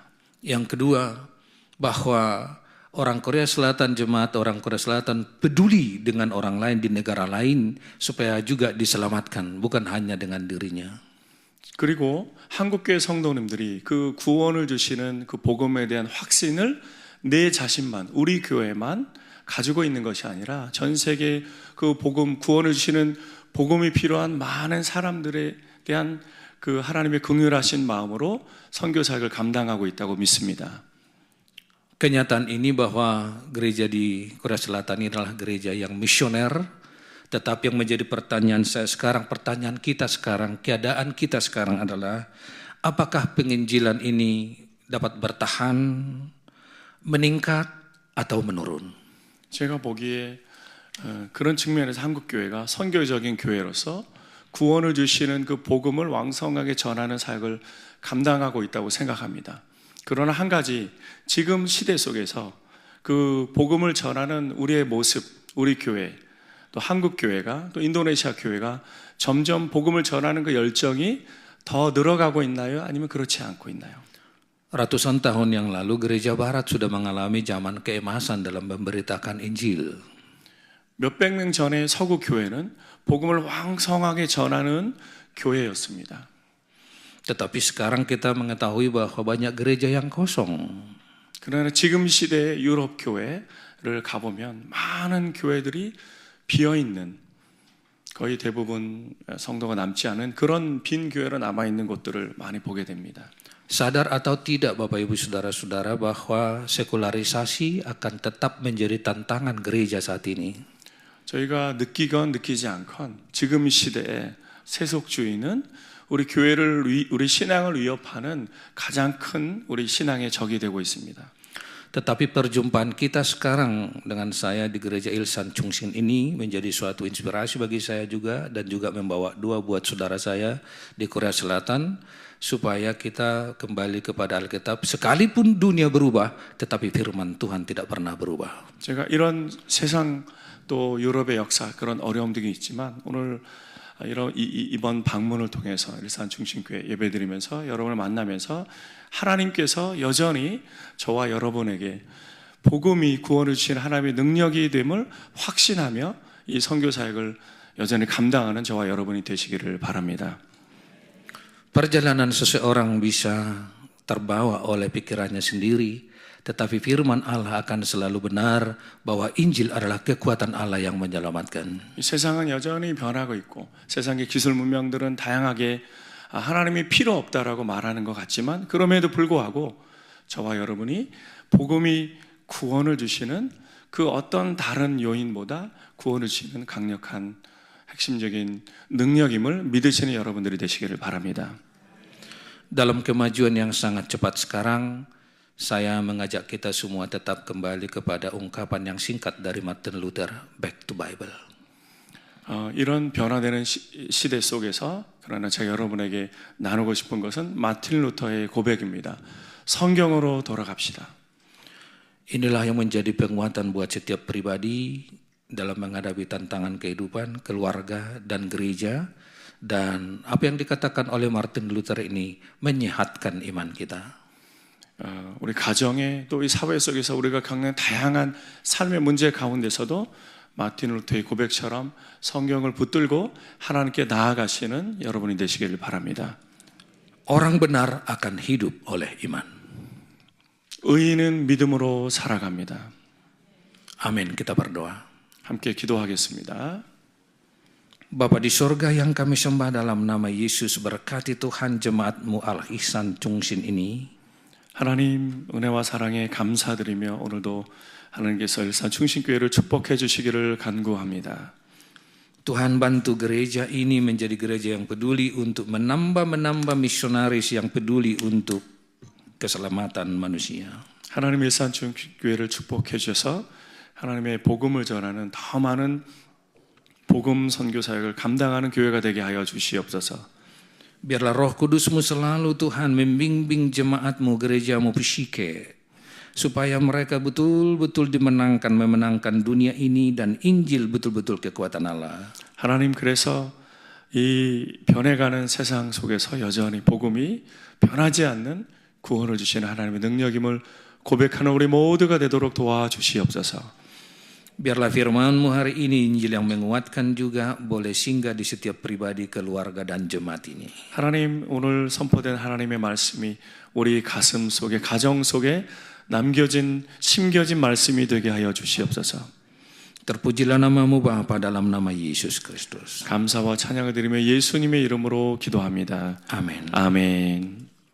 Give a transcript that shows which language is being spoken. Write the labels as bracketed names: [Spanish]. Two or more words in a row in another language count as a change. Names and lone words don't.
[Indonesian] Yang kedua, bahwa orang Korea Selatan, jemaat orang Korea Selatan peduli dengan orang lain di negara lain supaya juga diselamatkan, bukan hanya dengan dirinya. [Korean] 그리고 한국교회 성도님들이 그 구원을 주시는 그 복음에 대한 확신을 내 자신만, 우리 교회만 가지고 있는 것이 아니라 전 세계 그 복음, 구원을 주시는 복음이 필요한 많은 사람들에 대한 그 하나님의 긍휼하신 마음으로 선교 사역을 감당하고 있다고 믿습니다. [Indonesian] Kenyataan ini bahwa gereja di Korea Selatan ini adalah gereja yang misioner, tetapi yang menjadi pertanyaan saya sekarang, pertanyaan kita sekarang, keadaan kita sekarang adalah apakah penginjilan ini dapat bertahan, meningkat, atau menurun? [Korean] 제가 보기에 그런 측면에서 한국교회가 선교적인 교회로서 구원을 주시는 그 복음을 왕성하게 전하는 사역을 감당하고 있다고 생각합니다. 그러나 한 가지 지금 시대 속에서 그 복음을 전하는 우리의 모습, 우리 교회, 또 한국 교회가 또 인도네시아 교회가 점점 복음을 전하는 그 열정이 더 늘어가고 있나요? 아니면 그렇지 않고 있나요? [Indonesian] Ratusan tahun yang lalu gereja barat sudah mengalami zaman keemasan dalam memberitakan Injil. [Korean] 몇백 명 전에 서구 교회는 복음을 왕성하게 전하는 교회였습니다. [Indonesian] Tetapi sekarang kita mengetahui bahwa banyak gereja yang kosong. [Korean] 그러나 지금 시대의 유럽 교회를 가보면 많은 교회들이 비어있는, 거의 대부분 성도가 남지 않은 그런 빈 교회로 남아있는 곳들을 많이 보게 됩니다. [Indonesian] Sadar atau tidak Bapak Ibu Saudara-saudara bahwa sekularisasi akan tetap menjadi tantangan gereja saat ini. [Korean] 저희가 느끼건 느끼지 않건 지금 시대의 세속주의는 우리 교회를, 우리 신앙을 위협하는 가장 큰 우리 신앙의 적이 되고 있습니다. [Indonesian] Tetapi perjumpaan kita sekarang dengan saya di gereja Ilsan Chungsin ini menjadi suatu inspirasi bagi saya juga dan juga membawa dua buat saudara saya di Korea Selatan supaya kita kembali kepada Alkitab. Sekalipun dunia berubah, tetapi firman Tuhan tidak pernah berubah. [Korean] 제가 이런 세상 또 유럽의 역사 그런 어려움들이 있지만 오늘 이번 방문을 통해서 일산 중심교회 예배드리면서 여러분을 만나면서 하나님께서 여전히 저와 여러분에게 복음이 구원을 주시는 하나님의 능력이 됨을 확신하며 이 선교 사역을 여전히 감당하는 저와 여러분이 되시기를 바랍니다. [Indonesian] Perjalanan seseorang bisa terbawa oleh pikirannya sendiri, tetapi firman Allah akan selalu benar bahwa Injil adalah kekuatan Allah yang menyelamatkan. [Korean] 이 세상은 여전히 변하고 있고 세상의 기술 문명들은 다양하게 하나님이 필요 없다라고 말하는 것 같지만 그럼에도 불구하고 저와 여러분이 복음이 구원을 주시는 그 어떤 다른 요인보다 구원을 주시는 강력한 핵심적인 능력임을 믿으시는 여러분들이 되시기를 바랍니다. [Indonesian] Dalam kemajuan yang sangat cepat sekarang, saya mengajak kita semua tetap kembali kepada ungkapan yang singkat dari Martin Luther, [English] Back to Bible. [Korean] 이런 변화되는 시대 속에서 그러나 제가 여러분에게 나누고 싶은 것은 마틴 루터의 고백입니다. 성경으로 돌아갑시다. [Indonesian] Inilah yang menjadi penguatan buat setiap pribadi dalam menghadapi tantangan kehidupan, keluarga, dan gereja. Dan apa yang dikatakan oleh Martin Luther ini menyehatkan iman kita. [Korean] 우리 가정에 또 이 사회 속에서 우리가 겪는 다양한 삶의 문제 가운데서도 마틴 루터의 고백처럼 성경을 붙들고 하나님께 나아가시는 여러분이 되시기를 바랍니다. [Indonesian] Orang benar akan hidup oleh iman. [Korean] 의인은 믿음으로 살아갑니다. [Indonesian] Amin, kita berdoa. [Korean] 함께 기도하겠습니다. [Indonesian] Bapa di sorga yang kami sembah dalam nama Yesus, berkati Tuhan jemaat-Mu Al-Ihsan Chungsin ini. [Korean] 하나님 은혜와 사랑에 감사드리며 오늘도 하나님께서 일산 충신교회를 축복해 주시기를 간구합니다. [Indonesian] Tuhan bantu gereja ini menjadi gereja yang peduli untuk menambah misionaris yang peduli untuk keselamatan manusia. [Korean] 하나님 일산 충신교회를 축복해 주셔서 하나님의 복음을 전하는 더 많은 복음 선교 사역을 감당하는 교회가 되게 하여 주시옵소서. [Indonesian] Biarlah Roh Kudus-Mu selalu Tuhan membimbing jemaat-Mu, gereja-Mu Psike, supaya mereka betul-betul memenangkan dunia ini dan Injil betul-betul kekuatan Allah. [Korean] 하나님 그래서 이 변해가는 세상 속에서 여전히 복음이 변하지 않는 구원을 주시는 하나님의 능력임을 고백하는 우리 모두가 되도록 도와주시옵소서. [Indonesian] Biarlah firman-Mu hari ini Injil yang menguatkan juga boleh singgah di setiap pribadi, keluarga dan jemaat ini. [Korean] 하나님 오늘 선포된 하나님의 말씀이 우리 가슴 속에 가정 속에 남겨진 심겨진 말씀이 되게 하여 주시옵소서. [Indonesian] Terpujilah nama-Mu Bapa dalam nama Yesus Kristus. [Korean] 감사와 찬양을 드리며 예수님의 이름으로 기도합니다. [Indonesian] Amin. [Korean] 아멘.